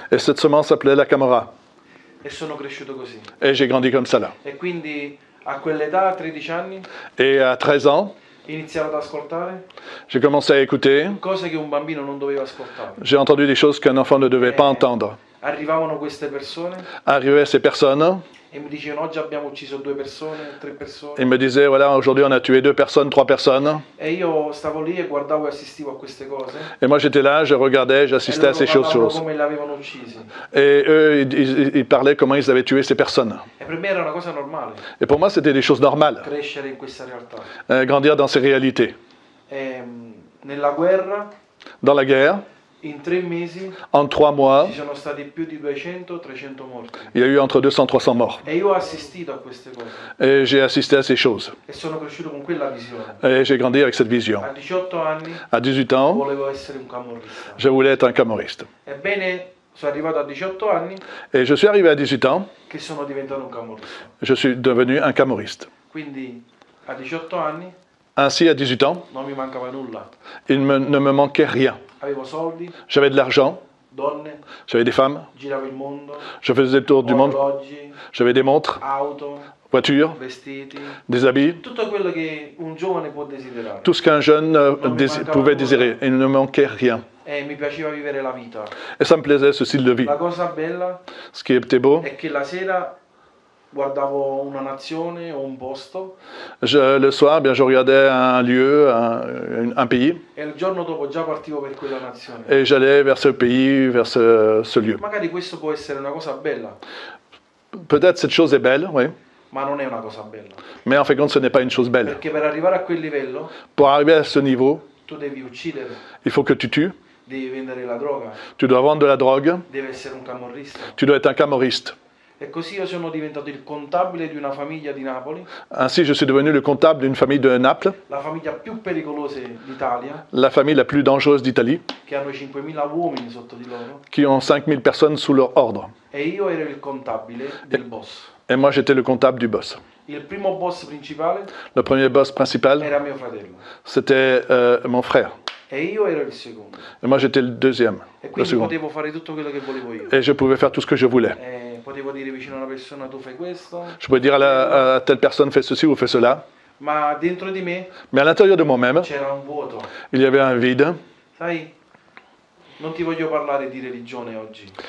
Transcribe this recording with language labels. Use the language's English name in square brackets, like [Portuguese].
[French] et cette semence s'appelait la Camorra. [Italian] E sono cresciuto così. [French] Et j'ai grandi comme ça là. [Italian] E quindi a quell'età, a 13 anni, [French] Et à 13 ans, [Italian] iniziavo ad ascoltare [French] j'ai commencé à écouter. [Italian] cose che un bambino non doveva ascoltare. [French] J'ai entendu des choses qu'un enfant ne devait pas entendre. [Italian] Arrivavano queste persone [French] Arrivaient ces personnes, [Italian] e mi dicevano oggi abbiamo ucciso 2 persone, 3 persone. [French] ils me disaient, voilà, aujourd'hui on a tué 2 personnes, 3 personnes. [Italian] E io stavo lì e guardavo e assistivo a queste cose. [French] Et moi j'étais là, je regardais, [Italian] E [French] j'assistais à [Italian] loro [French] ces [Italian] parlavano [French] choses. [Italian] come le avevano uccisi. [French] Et eux, ils parlaient comment ils avaient tué ces personnes. [Italian] E per me era una cosa normale [French] Et pour moi, c'était des choses normales, [Italian] crescere in questa realtà. [French] grandir dans ces réalités. [Italian] E, nella guerra, [French] Dans la guerre, [Italian] in 3 mesi, [French] en 3 mois, [Italian] ci sono stati più di 200-300 morti. [French] il y a eu entre 200 et 300 morts. [Italian] E io ho assistito a queste cose. [French] Et j'ai assisté à ces choses. [Italian] E sono cresciuto con quella visione. [French] Et j'ai grandi avec cette vision. [Italian] A 18 anni [French] À 18 ans, [Italian] volevo essere un camorrista. [French] je voulais être un camorriste. [Italian] Ebbene, sono arrivato a 18 anni [French] Et je suis arrivé à 18 ans, [Italian] che sono diventato un camorrista. [French] je suis devenu un camorriste. [Italian] Quindi a 18 anni [French] Ainsi, à 18 ans, [Italian] non mi mancava nulla. [French] ne me manquait rien. [Italian] Avevo soldi, [French] J'avais de l'argent, [Italian] donne, [French] j'avais des femmes, [Italian] giravo il mondo, [French] je faisais le tour du monde, [Italian] orologi, [French] j'avais des montres, [Italian] auto, [French] voitures, [Italian] vestiti, [French] des habits, [Italian] tutto quello che un giovane può desiderare. [French] tout ce qu'un jeune pouvait désirer. Il ne me manquait rien. [Italian] E mi piaceva vivere la vita. [French] Et ça me plaisait, ce style de vie. [Italian] La cosa bella [French] Ce qui était beau, [Italian] è che la sera guardavo una nazione o un posto [French] le soir, bien, je regardais un lieu, un pays, [Italian] e il giorno dopo già partivo per quella nazione. [French] et j'allais vers ce pays, vers ce lieu. [Italian] Magari questo può essere una cosa bella, [French] Peut-être cette chose est belle, oui, [Italian] ma non è una cosa bella. [French] mais en fin de compte, ce n'est pas une chose belle. [Italian] Perché per arrivare a quel livello [French] Pour arriver à ce niveau, [Italian] tu devi uccidere, [French] il faut que tu tues, [Italian] devi vendere la droga, [French] tu dois vendre de la drogue, [Italian] devi essere un camorrista. [French] tu dois être un camorriste. [Italian] E così io sono diventato il contabile di una famiglia di Napoli, [French] Ainsi, je suis devenu le comptable d'une famille de Naples, [Italian] la famiglia più pericolosa d'Italia, [French] la famille la plus dangereuse d'Italie, [Italian] che hanno 5.000 uomini sotto di loro, [French] qui ont 5000 personnes sous leur ordre. [Italian] e io ero il contabile del boss. [French] Et moi, j'étais le comptable du boss. [Italian] Il primo boss principale [French] Le premier boss principal, [Italian] era mio fratello [French] c'était mon frère. [Italian] e io ero il secondo. [French] Et moi, j'étais le deuxième, [Italian] E [French] le [Italian] quindi [French] second. [Italian] potevo fare tutto quello che volevo io. [French] Et je pouvais faire tout ce que je voulais. [Italian] Potevo dire vicino a una persona tu fai questo, [French] Je pouvais dire à telle personne, fais ceci ou fais cela. [Italian] ma dentro di me [French] Mais à l'intérieur de moi-même, [Italian] c'era un vuoto. [French] il y avait un vide. [Italian] Sai, non ti voglio parlare di religione oggi.